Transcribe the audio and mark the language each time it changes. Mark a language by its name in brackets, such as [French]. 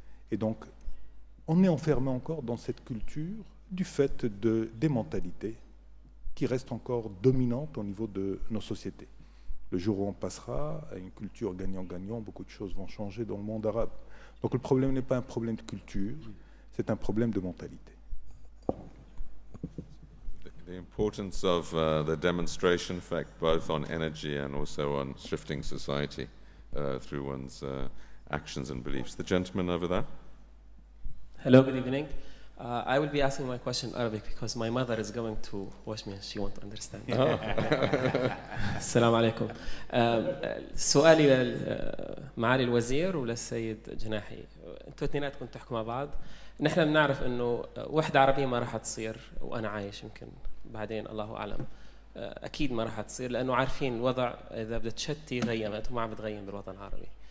[French] Et donc, on est enfermé encore dans cette culture du fait des mentalités qui restent encore dominantes au niveau de nos sociétés. Le jour où on passera à une culture gagnant-gagnant, beaucoup de choses vont changer dans le monde arabe. Donc le problème n'est pas un problème de culture, c'est un problème de mentalité. [English] The importance of the demonstration effect, both on energy and also on shifting society through one's actions and beliefs. The gentleman over there. Hello, good evening. I will be asking my question in Arabic because my mother is going to watch me and she won't understand. [Arabic] السلام عليكم. سؤالي لمعالي الوزير وللسيد جناحي. انتوا اثنيناتكم تحكوا مع بعض. نحن بنعرف انه وحدة عربية ما راح تصير وانا عايش يمكن بعدين الله اعلم. اكيد ما راح تصير لانه عارفين الوضع اذا بدها تشتي غيمت وما عم بتغيم بالوطن العربي.